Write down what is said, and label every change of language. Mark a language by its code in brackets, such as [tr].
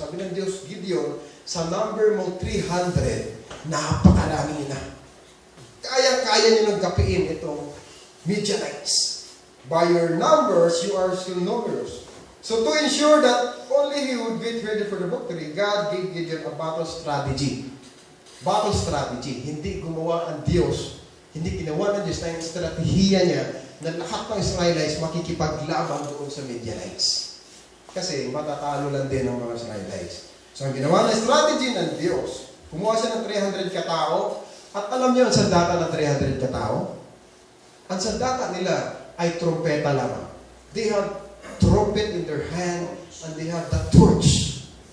[tl] Sabi ng Diyos, Gideon, sa number mo 300, napakarami na. Kaya-kaya niyo nang gapiin itong Midianites. [en] By your numbers, you are still numerous. So to ensure that only he would get ready for the victory, God gave Gideon a battle strategy. Battle strategy. [tl] Hindi gumawa ang Diyos. Hindi ginawa ng Diyos na yung estratehiya niya na lahat ng Israelites makikipaglaban doon sa Midianites. Kasi matatalo lang din ang mga Israelites. So ang ginawa na strategy ng Diyos, kumuha siya ng 300 katao, at alam niyo ang sandata ng 300 katao? Ang sandata nila ay trompeta lamang. [en] They have trumpet in their hand and they have the torch.